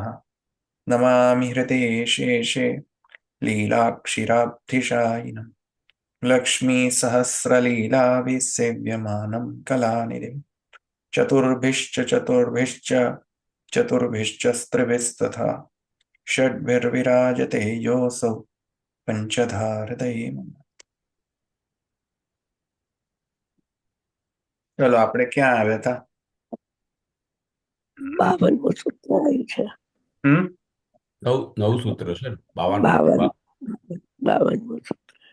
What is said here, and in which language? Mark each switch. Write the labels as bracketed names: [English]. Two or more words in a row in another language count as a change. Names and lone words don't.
[Sanskrit] नमामि हृदये शेषे लीलाक्षिराब्धिशायिनम् लक्ष्मीसहस्रलीलाभिसेव्यमानं कलानिधिम् चतुर्भिश्च स्त्रिभिस्तथा षड्भिर्विराजते योऽसौ पंचधा हृदये मम। [Gujarati] चलो આપણે ક્યાં આવ્યા હતા? 52મું સૂત્ર આવ્યું છે. નવ સૂત્ર છે. 52મું સૂત્ર.